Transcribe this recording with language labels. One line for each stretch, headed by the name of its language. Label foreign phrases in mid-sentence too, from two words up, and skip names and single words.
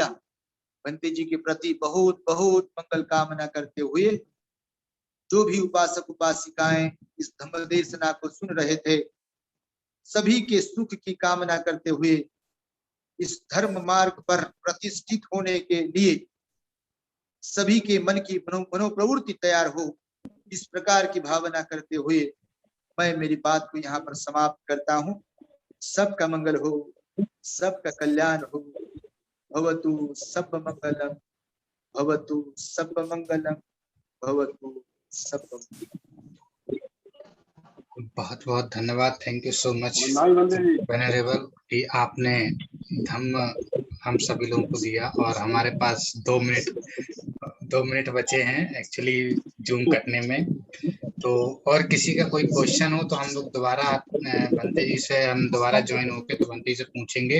Hindi: बनते जी के प्रति बहुत बहुत मंगल कामना करते हुए, जो भी उपासक उपासिकाएं इस धम्म देशना को सुन रहे थे, सभी के सुख की कामना करते हुए, इस धर्म मार्ग पर प्रतिष्ठित होने के लिए सभी के मन की मनोप्रवृत्ति तैयार हो, इस प्रकार की भावना करते हुए मैं मेरी बात को यहाँ पर समाप्त करता हूँ। सबका मंगल हो, सबका कल्याण हो।
Pali: भवतु सब मंगलम, भवतु सब मंगलम, भवतु सब मंगलम।
Hindi: बहुत बहुत धन्यवाद।
English: thank you so much venerable
Hindi: कि आपने धम्म हम सभी लोगों को दिया। और हमारे पास 2 मिनट बचे हैं एक्चुअली जूम कटने में। तो और किसी का कोई क्वेश्चन हो तो हम लोग दोबारा बंते जी से हम दोबारा ज्वाइन होके तो बंते जी से पूछेंगे।